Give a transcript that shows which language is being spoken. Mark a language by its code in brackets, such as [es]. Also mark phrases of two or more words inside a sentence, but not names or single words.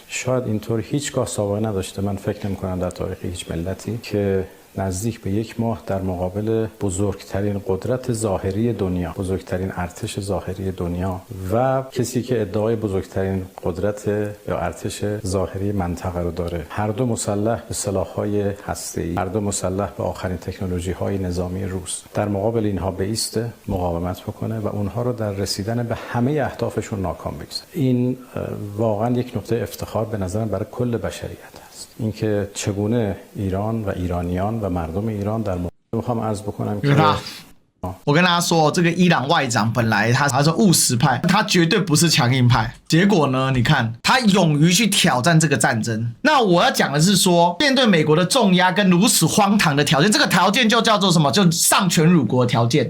[fa] شاید اینطور هیچگاه سابقه نداشته. من فکر نمی‌کنم در تاریخ هیچ ملتی که نزدیک به 1 ماه در مقابل بزرگترین قدرت ظاهری دنیا، بزرگترین ارتش ظاهری دنیا و کسی که ادعای بزرگترین قدرت یا ارتش ظاهری منطقه رو داره، هر دو مسلح به سلاح‌های هسته‌ای، هر دو مسلح به آخرین تکنولوژی‌های نظامی روس، در مقابل اینها بایسته، مقاومت بکنه و اونها رو در رسیدن به همه اهدافشون ناکام بگذاره. این واقعا یک نقطه افتخار به نظرم برای کل بشریت است. اینکه چگونه ایران و ایرانیان و مردم ایران در میخوام عرض بکنم که [zh] 我跟大家說，這個伊朗外長本來他是務實派，他絕對不是強硬派。結果呢，你看他勇於去挑戰這個戰爭。那我要講的是說，面對美國的重壓跟如此荒唐的條件，這個條件就叫做什麼？就喪權辱國的條件。